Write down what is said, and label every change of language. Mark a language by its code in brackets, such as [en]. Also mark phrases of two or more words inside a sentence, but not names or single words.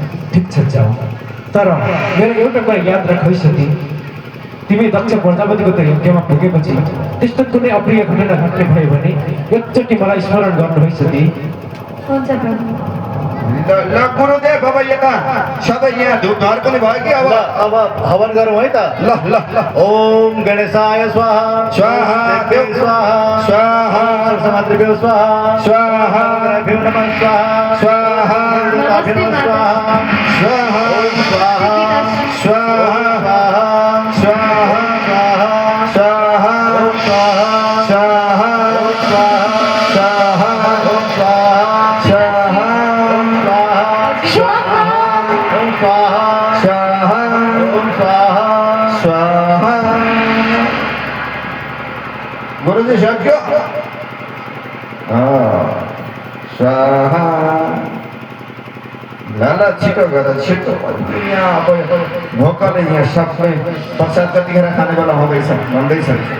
[ne] ठिक छ जाऊ, तर मेरो एउटा कुरा याद राख है सती, तिमी दक्ष प्रजापतिको त्यो यज्ञमा पुगेपछि त्यस्तो कुनै अप्रिय घटना घट्ने भयो भने एकचोटि मलाई स्मरण गर्नु है सती। हुन्छ प्रभु। ल गुरुदेव अब यता सबै यहाँ धुपधार पनि भयो कि ल अब हवन गरौँ है त। ल ल ल [sa] ओम गणेशाय स्वाहा स्वाहा देव स्वाहा स्वाहा समात्रिभ्यो स्वाहा स्वाहा गणेभ्यो नमः स्वाहा स्वाहा देवताभ्यो नमः स्वाहा स्वाहा ओम स्वाहा स्वाहा स्वाहा स्वाहा स्वाहा ओम स्वाहा स्वाहा ओम स्वाहा स्वाहा ओम स्वाहा स्वाहा ओम स्वाहा स्वाहा ओम स्वाहा [ne] स्वाहा। गुरुजी सक्यो? [sa] स्वाहा। [ne] ल ल छिटो गर छिटो। यहाँ अब भोकले यहाँ सबै प्रसाद कतिखेर खाने बेला हुँदैछ भन्दैछ।